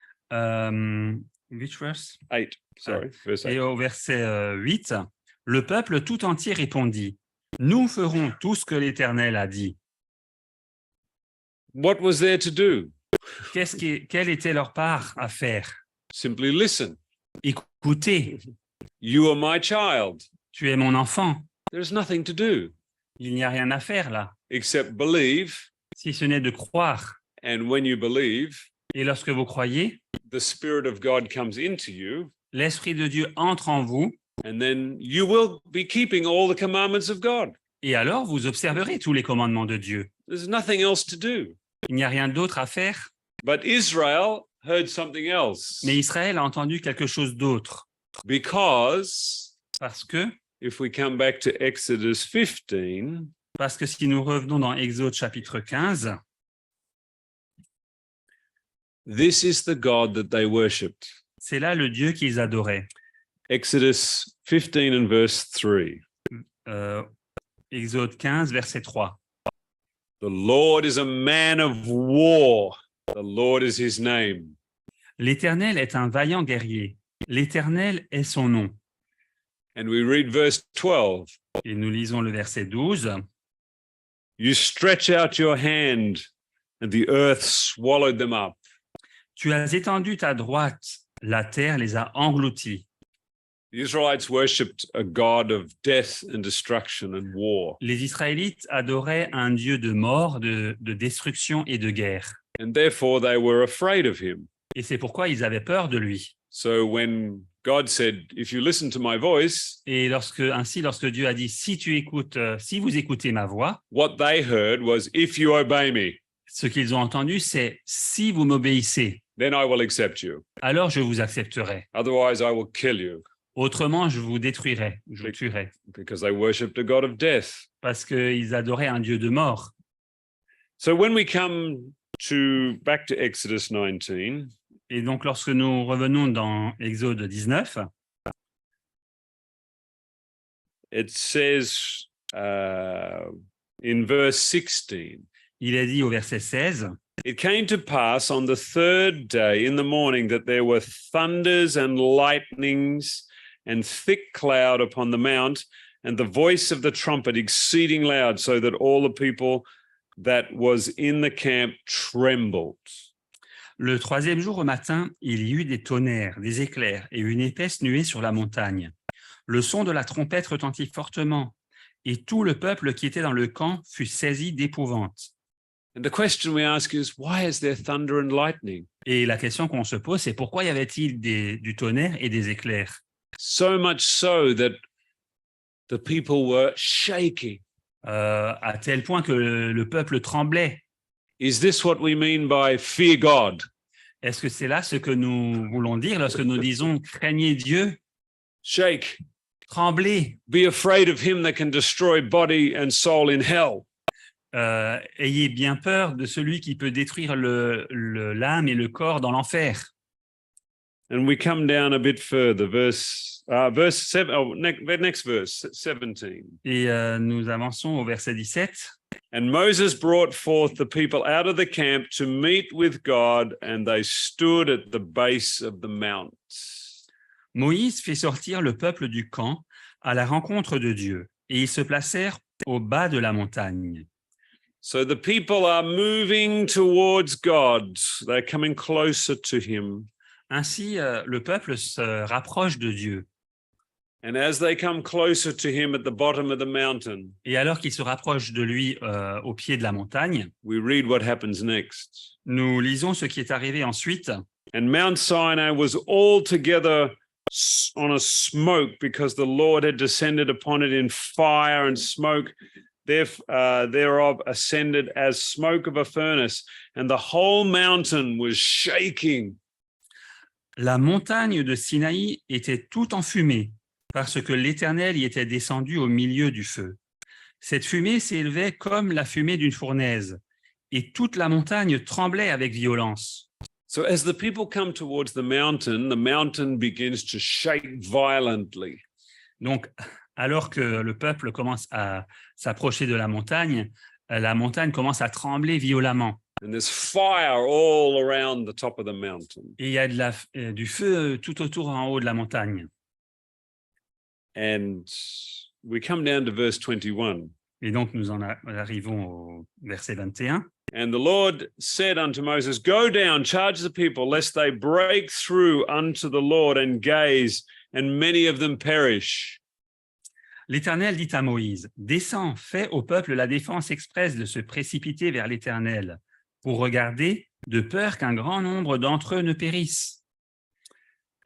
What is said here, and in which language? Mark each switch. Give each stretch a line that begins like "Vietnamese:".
English: which verse? 8, sorry, verse 8.
French: Et au verset 8, le peuple tout entier répondit, « Nous ferons tout ce que l'Éternel a dit.
English: What was there to do? »
French: Quelle était leur part à faire?
English: Simply listen.
French: Écoutez,
English: You are my child.
French: tu es mon enfant.
English: There's nothing to do
French: Il n'y a rien à faire là,
English: except believe.
French: si ce n'est de croire.
English: And when you believe,
French: Et lorsque vous croyez,
English: the Spirit of God comes into you,
French: l'Esprit de Dieu entre en vous,
English: and then you will be keeping all the commandments of God.
French: et alors vous observerez tous les commandements de Dieu.
English: There's nothing else to do.
French: Il n'y a rien d'autre à faire.
English: But Israel heard something else.
French: Mais Israël a entendu quelque chose d'autre.
English: Because
French: Parce que
English: if we come back to Exodus 15,
French: si nous revenons dans Exode chapitre 15,
English: this is the God that they worshipped.
French: c'est là le Dieu qu'ils adoraient.
English: Exodus 15 and verse 3.
French: Exode 15, verset 3.
English: The Lord is a man of war. The Lord is his name.
French: L'Éternel est un vaillant guerrier. L'Éternel est son nom.
English: And we read verse 12.
French: Et nous lisons le verset 12.
English: You stretch out your hand and the earth swallowed them up.
French: Tu as étendu ta droite, la terre les a engloutis.
English: The Israelites worshipped a god of death and destruction and war.
French: Les Israélites adoraient un Dieu de mort, de destruction et de guerre.
English: And therefore they were afraid of him.
French: Et c'est pourquoi ils avaient peur de lui.
English: So when God said, if you listen to my voice,
French: Et lorsque Dieu a dit, si vous écoutez ma voix,
English: what they heard was, if you obey me,
French: ce qu'ils ont entendu, c'est si vous m'obéissez,
English: then I will accept you.
French: alors je vous accepterai.
English: Otherwise, I will kill you.
French: Autrement, je vous détruirai, je vous tuerai.
English: Because they worshipped a god of death.
French: Parce qu'ils adoraient un Dieu de mort.
English: So when we come back to Exodus 19,
French: Et donc, lorsque nous revenons dans Exode 19,
English: it says in verse 16,
French: il est dit au verset 16,
English: it came to pass on the third day in the morning that there were thunders and lightnings and thick cloud upon the mount, and the voice of the trumpet exceeding loud, so that all the people that was in the camp trembled.
French: le troisième jour au matin, il y eut des tonnerres, des éclairs et une épaisse nuée sur la montagne. Le son de la trompette retentit fortement, et tout le peuple qui était dans le camp fut saisi d'épouvante.
English: And the question we ask is, why is there thunder and lightning?
French: Et la question qu'on se pose, c'est pourquoi y avait-il du tonnerre et des éclairs?
English: So much so that the people were shaking.
French: À tel point que le peuple tremblait.
English: Is this what we mean by fear God?
French: Est-ce que c'est là ce que nous voulons dire lorsque nous disons « craignez Dieu,
English: Shake.
French: tremblez,
English: Be afraid of him that can destroy body and soul in hell.
French: ayez bien peur de celui qui peut détruire l'âme et le corps dans l'enfer ».
English: And we come down a bit further, verse 7, next verse, 17.
French: Et nous avançons au verset 17.
English: And Moses brought forth the people out of the camp to meet with God, and they stood at the base of the mount.
French: Moïse fit sortir le peuple du camp à la rencontre de Dieu, et ils se placèrent au bas de la montagne.
English: So the people are moving towards God. They're coming closer to him.
French: Ainsi, le peuple se rapproche de Dieu.
English: And as they come closer to him at the bottom of the mountain,
French: Et alors qu'ils se rapprochent de lui au pied de la montagne,
English: we read what happens next.
French: nous lisons ce qui est arrivé ensuite.
English: And Mount Sinai was altogether on a smoke, because the Lord had descended upon it in fire, and smoke thereof ascended as smoke of a furnace, and the whole mountain was shaking.
French: La montagne de Sinaï était tout enfumée, parce que l'Éternel y était descendu au milieu du feu. Cette fumée s'élevait comme la fumée d'une fournaise, et toute la montagne tremblait avec violence.
English: So as the people come towards the mountain begins to shake violently.
French: Donc, alors que le peuple commence à s'approcher de la montagne commence à trembler violemment.
English: And there's fire all around the top of the mountain.
French: Et il y a du feu tout autour en haut de la montagne.
English: And we come down to verse 21.
French: Et donc, nous arrivons au verset 21.
English: And the Lord said unto Moses, Go down, charge the people, lest they break through unto the Lord and gaze, and many of them perish.
French: L'Éternel dit à Moïse, « Descends, fais au peuple la défense expresse de se précipiter vers l'Éternel, pour regarder, de peur qu'un grand nombre d'entre eux ne périssent. »